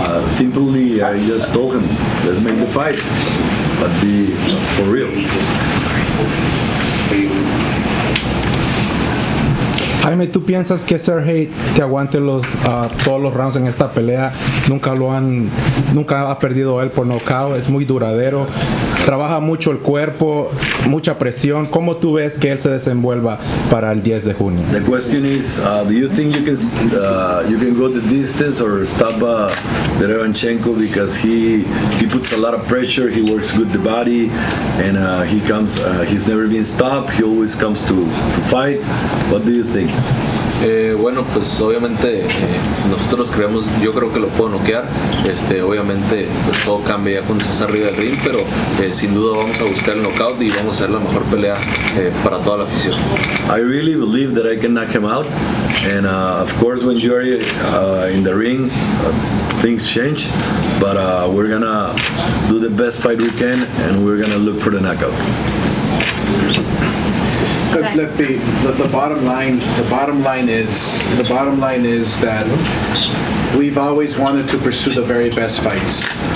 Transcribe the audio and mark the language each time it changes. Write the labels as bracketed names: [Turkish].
[English] Simply, I just told him, let's make the fight, but be for real. [Spanish] Jaime, ¿tú piensas que Sergey te aguante todos los rounds en esta pelea? Nunca ha perdido él por knockout, es muy duradero, trabaja mucho el cuerpo, mucha presión. ¿Cómo tú ves que él se desenvuelva para el 10 de junio? [English] The question is, do you think you can go the distance or stop Deveryanchenko, because he puts a lot of pressure, he works good the body, and he's never been stopped, he always comes to fight. What do you think? [Spanish] Bueno, pues obviamente nosotros yo creo que lo puedo noquear. Obviamente pues todo cambia ya cuando estás arriba del ring, pero sin duda vamos a buscar el knockout y vamos a hacer la mejor pelea para toda la afición. [English] I really believe that I can knock him out, and of course when you're in the ring things change, but we're gonna do the best fight we can, and we're gonna look for the knockout. Look, the bottom line is that we've always wanted to pursue the very best fights.